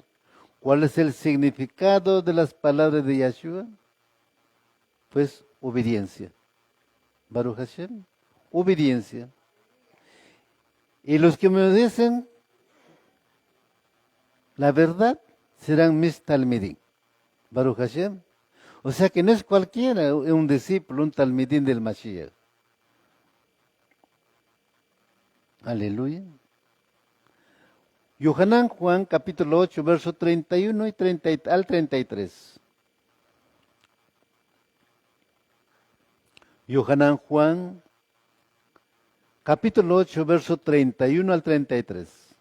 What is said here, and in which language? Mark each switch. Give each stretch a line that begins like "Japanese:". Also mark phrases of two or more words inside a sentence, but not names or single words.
Spanish: ¿Cuál es el significado de las palabras de Yeshua? Pues obediencia.
Hebrew: ברוך השם,
Spanish: obediencia. Y los que me obedecen la verdad serán mis talmidín.
Hebrew: ברוך השם.
Spanish: O sea que no es cualquiera un discípulo, un talmidín del Mashiach. Aleluya. Yohanan Juan, capítulo 8, verso 31 al 33. Yohanan Juan, capítulo 8, verso 31 al 33.